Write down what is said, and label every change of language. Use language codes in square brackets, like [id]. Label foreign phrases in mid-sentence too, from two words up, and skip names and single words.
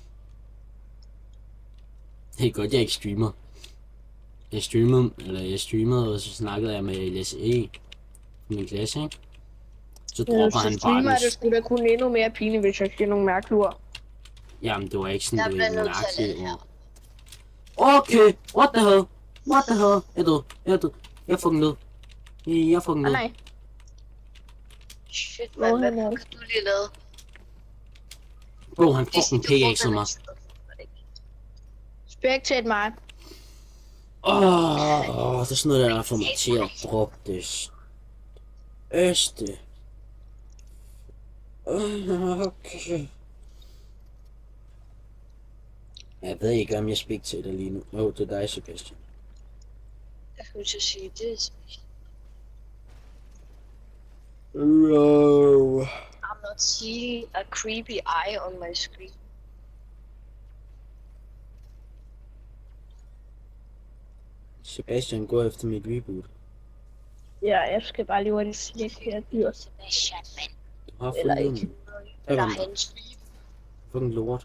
[da] Det er godt, jeg ikke streamer. Jeg streamede, og så snakkede jeg med LSE. Min klasse, ikke? Så dropper han bare streamer det skulle da kun endnu mere pinligt, hvis jeg siger nogle mærkelige ord. Jamen, det var ikke sådan, Jeg det bliver var nødt til at lade mærkeligt ord. [en] Okay, what the hell? What the hell? [da] Jeg er død. Jeg er fucking død. Jeg er fucking død. Nej. Shit, man. Hvad har du lige lavet? Bro, han fucking pickaxede mig. Spectate mig. Det er sådan noget, der får mig til at droppe det. Øste. Okay. Jeg ved ikke, om jeg spectater lige nu. Det er dig, Sebastian. Jeg skulle til at sige det. Bro. [en] I'm not seeing a creepy eye on my screen. [da] Sebastian, gå efter mit reboot. Ja, jeg skal bare lige hurtigt slikke her dyr. Sebastian, mand. Du har Eller fundet ikke. den. Der er hans liv. Fucking lort.